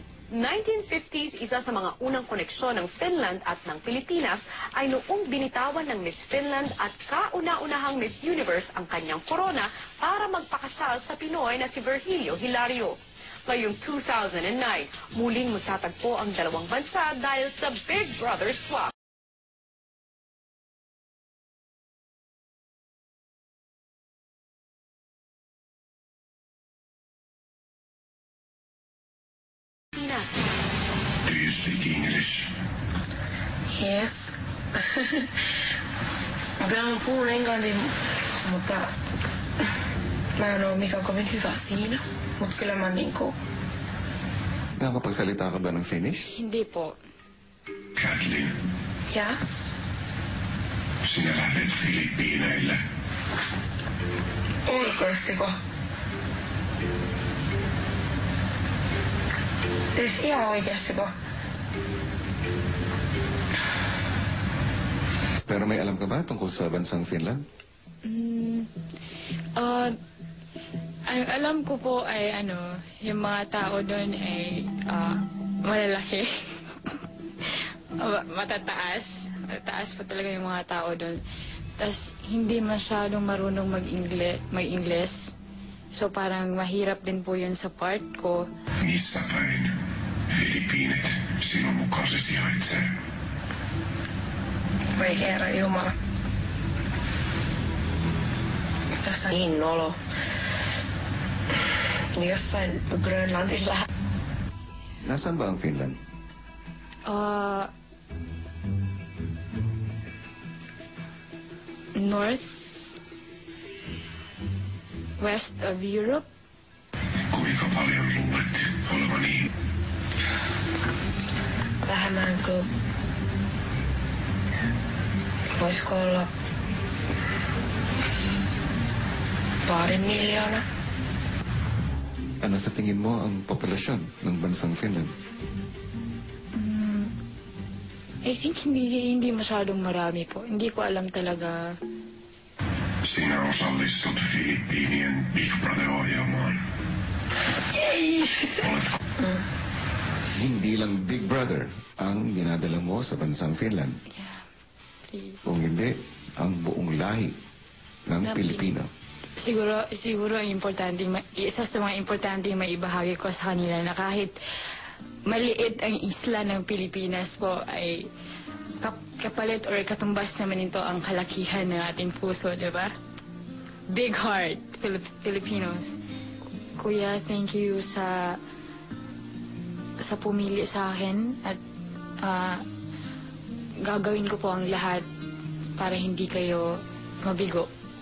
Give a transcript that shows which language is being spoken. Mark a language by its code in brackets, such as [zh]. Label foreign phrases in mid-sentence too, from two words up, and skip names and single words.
[tl] 1950s, isa sa mga unang koneksyon ng Finland at ng Pilipinas ay noong binitawan ng Miss Finland at kauna-unahang Miss Universe ang kanyang korona para magpakasal sa Pinoy na si Virgilio Hilario. Ngayong 2009, muling magtatagpo ang dalawang bansa dahil sa Big Brother swap. [en] Do you speak English? Yes. [fi] Mä puhun englantia, mutta mä en ole mikään kovin hyvä siinä. Mutta kyllä mä niinku... [tl] Nakakapagsalita ka ba ng Finnish? Hindi po. [fi] Kathleen, Ja? sinä lähdet Filippiineille. Oikeestiko? Siis ihan oikeestiko? [tl] Pero may alam ka ba tungkol sa bansang Finland? Ang alam ko po ay yung mga tao doon ay malalaki. Matataas. Matataas po talaga yung mga tao doon. Tapos hindi masyadong marunong mag-Ingles. So parang mahirap din po yun sa part ko. [fi] Missä päin Filippiinit sinun mukaasi sijaitsee? Voi herra Jumala. Tässä niin nolo. Jossain Grönlandissa. [tl] Nasaan ba ang Finland? [en] North, west of Europe. [fi] Kuinka paljon luulet olevani? Vähemmän kuin... Voisiko olla... 2 miljoonaa? [tl] Ano sa tingin mo ang populasyon ng bansang Finland? [en] I think [tl] hindi masyadong marami po. Hindi ko alam talaga. [fi] Sinä osallistut Filippiinien Big Brother-ohjelmaan. Oletko? [tl] Hindi lang Big Brother ang dinadala mo sa bansang Finland. [en] Yeah. [tl] Kung hindi, ang buong lahi ng Pilipino. Siguro isa sa mga importante maibahagi ko sa kanila na kahit maliit ang isla ng Pilipinas po ay kapalit or katumbas naman ito ang kalakihan ng ating puso, di ba? [en] Big heart, Filipinos. [tl] Kuya, [en] thank you [tl] sa pumili sa akin at gagawin ko po ang lahat para hindi kayo mabigo.